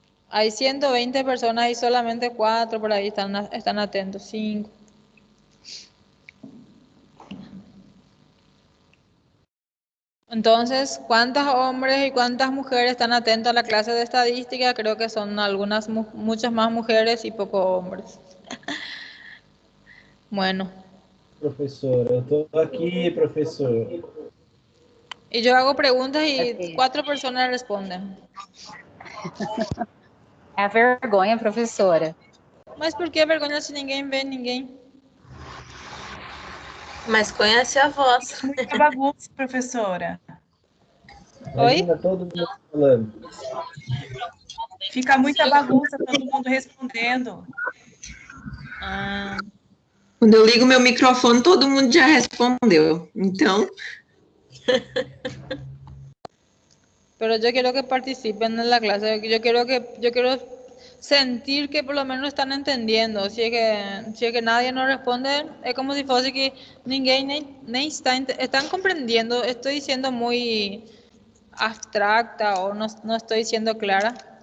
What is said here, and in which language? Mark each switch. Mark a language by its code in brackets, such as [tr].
[es] Hay 120 personas y solamente 4 por ahí están atentos, 5. Entonces, ¿cuántos hombres y cuántas mujeres están atentos a la clase de estadística? Creo que son muchas más mujeres y pocos hombres. Bueno, [pt] Professora, eu estou aqui, professor. [es] y yo hago preguntas y Ok. 4 personas responden. [pt] É a vergonha, professora. Mas por que vergonha se ninguém vê ninguém? Mas conhece a voz. Muita bagunça, professora. Oi? Imagina todo mundo falando. Fica muita bagunça, todo mundo respondendo. Ah, Quando eu ligo meu microfone, todo mundo já respondeu. Então, [es] pero yo quiero que participen en la clase. Yo quiero sentir que por lo menos están entendiendo. Si es que nadie nos responde, es como si fuese que [pt] ninguém nem [es] están comprendiendo. Estoy siendo muy abstracta o no estoy siendo clara.